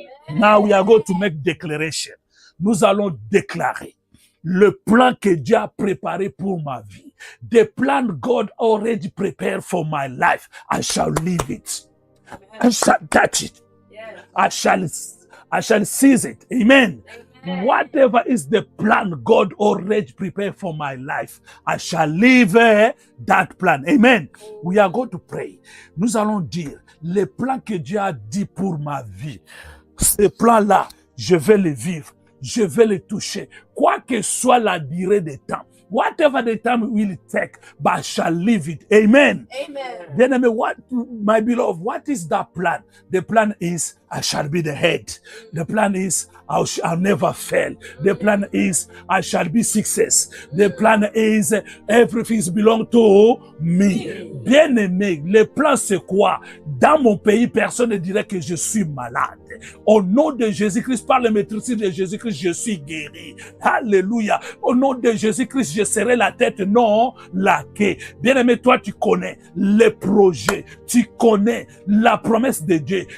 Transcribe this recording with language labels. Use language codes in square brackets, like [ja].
[en] Now we are going to make declaration. [fr] Nous allons déclarer le plan que Dieu a préparé pour ma vie. [en] The plan God already prepared for my life. I shall live it. I shall touch it. I shall seize it. Amen. Whatever is the plan God already prepared for my life, I shall live that plan. Amen. We are going to pray. [fr] Nous allons dire les plans que Dieu a dit pour ma vie. Ces plans-là, je vais les vivre. Je vais les toucher. Quoi que soit la durée des temps. [en] Whatever the time will take, but I shall live it. Amen. Amen. Then, my beloved, what is that plan? The plan is I shall be the head. The plan is I'll never fail. The plan is I shall be success. The plan is everything belongs to me. [fr] Bien-aimé, le plan c'est quoi? Dans mon pays, personne ne dirait que je suis malade. Au nom de Jésus-Christ, par le maîtrise de Jésus-Christ, je suis guéri. Alléluia. Au nom de Jésus-Christ, je serai la tête, non la queue. Bien-aimé, toi, tu connais les projets. Tu connais la promesse de Dieu.